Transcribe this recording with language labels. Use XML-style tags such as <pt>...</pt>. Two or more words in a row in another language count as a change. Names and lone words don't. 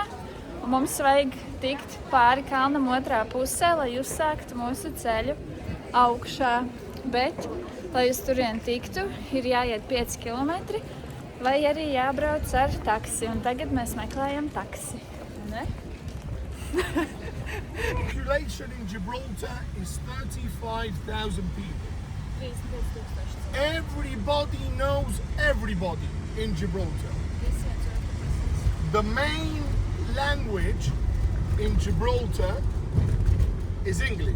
<lv>Un mums vajag tikt pāri kalnam otrā pusē, lai uzsāktu mūsu ceļu augšā. Bet, lai uz turien tiktu, ir jāiet 5 kilometri, vai arī jābrauc ar taksi. Un tagad mēs meklējam taksi. Ne?</lv> <en>Population in Gibraltar is 35,000 people. Everybody knows everybody in Gibraltar. The main language in Gibraltar is English.</en>